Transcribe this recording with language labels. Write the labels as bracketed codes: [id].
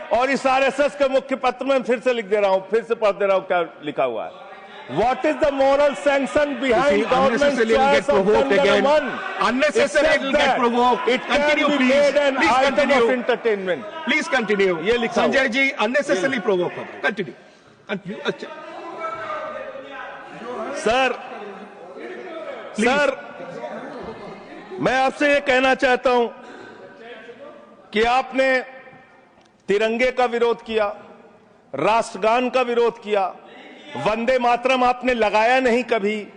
[hi] और इस आरएसएस के मुख्य पत्र में फिर से लिख दे रहा हूं, फिर से पढ़ दे रहा हूं क्या लिखा हुआ है। [en] What is the moral sanction behind government's choice of Jan Gana Man? Unnecessary will get provoked. It can be made an item of entertainment. Please continue. [hi] ये लिखा [en] Sanjay ji, unnecessarily provoke. Continue. [hi] अच्छा सर, मैं आपसे ये कहना चाहता हूं कि आपने तिरंगे का विरोध किया, राष्ट्रगान का विरोध किया, वंदे मातरम आपने लगाया नहीं कभी।